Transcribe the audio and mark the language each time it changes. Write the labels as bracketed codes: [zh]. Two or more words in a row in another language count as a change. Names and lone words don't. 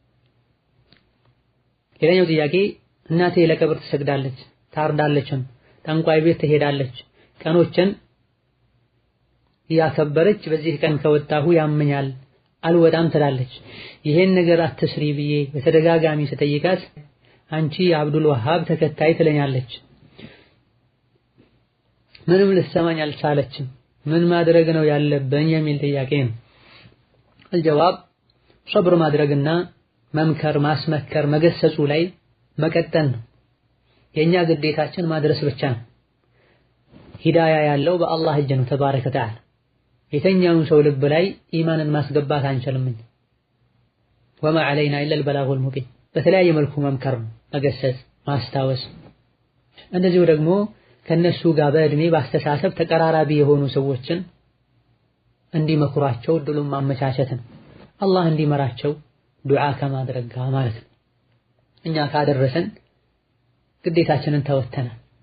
[am] ሌላኛው ጥያቄ እናቴ ለቀብር ትሰግዳለች፣ ታርዳለችም፣ ጠንቋይ ቤት ትሄዳለች፣ ቀኖችን እያከበረች በዚህ ቀን ከወጣሁ ያመኛል አልወጣም ትላለች። ይሄን ነገር አትስሪ ብዬ በተደጋጋሚ ስጠይቃት አንቺ የአብዱል ወሃብ ተከታይ ትለኛለች። ምንም ልትሰማኝ አልቻለችም። ምን ማድረግ ነው ያለብኝ የሚል ጥያቄ ነው። [ar] الجواب صبر [am] ማድረግና መምከር፣ ማስመከር፣ መገሰጹ ላይ መቀጠል ነው። የኛ ግዴታችን ማድረስ ብቻ ነው። ሂዳያ ያለው በአላህ እጅ ነው [ar] تبارك وتعالى። [am] የተኛውን ሰው ልብ ላይ ኢማንን ማስገባት አንችልም። [ar] وما علينا الا البلاغ المبين። [am] በተለያየ መልኩ መምከር ነው፣ መገሰጽ፣ ማስታወስ። እንደዚሁ ደግሞ ከነሱ ጋር በእድሜ ባስተሳሰብ ተቀራራቢ የሆኑ ሰዎችን እንዲመክሯቸው እድሉን ማመቻቸት ነው። አላህ እንዲመራቸው ዱዓ ከማድረግ ጋር ማለት ነው። እኛ ካደረሰን ግዴታችንን ተወተናል።